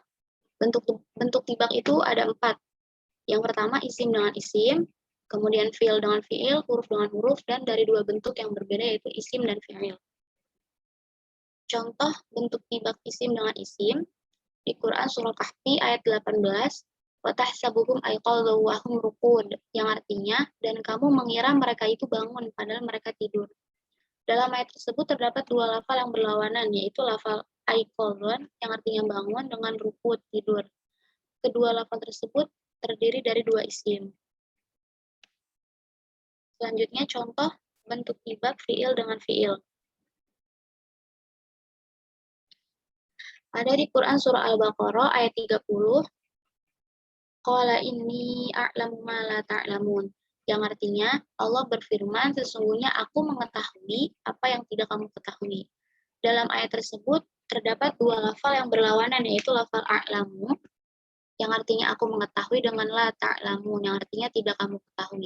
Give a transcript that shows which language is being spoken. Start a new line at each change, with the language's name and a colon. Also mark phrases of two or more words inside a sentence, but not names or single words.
Indonesian: Bentuk tibak itu ada 4. Yang pertama isim dengan isim, kemudian fi'il dengan fi'il, huruf dengan huruf, dan dari dua bentuk yang berbeda yaitu isim dan fi'il. Contoh bentuk tibak isim dengan isim di Quran surah Kahfi ayat 18,
Arabic: وتحسبهم أيقاظا وهم رقود,
Indonesian: yang artinya dan kamu mengira mereka itu bangun padahal mereka tidur. Dalam ayat tersebut terdapat dua lafal yang berlawanan, yaitu lafal aiqadhun yang artinya bangun dengan ruqud tidur. Kedua lafal tersebut terdiri dari dua isim. Selanjutnya contoh bentuk tibak fi'il dengan fi'il. Ada di Quran surah Al-Baqarah ayat 30,
Arabic: قال إني أعلم ما لا تعلمون,
Indonesian: yang artinya Allah berfirman sesungguhnya aku mengetahui apa yang tidak kamu ketahui. Dalam ayat tersebut terdapat dua lafal yang berlawanan, yaitu lafal a'lamu yang artinya aku mengetahui dengan
Arabic: لا تعلمون
Indonesian: yang artinya tidak kamu ketahui.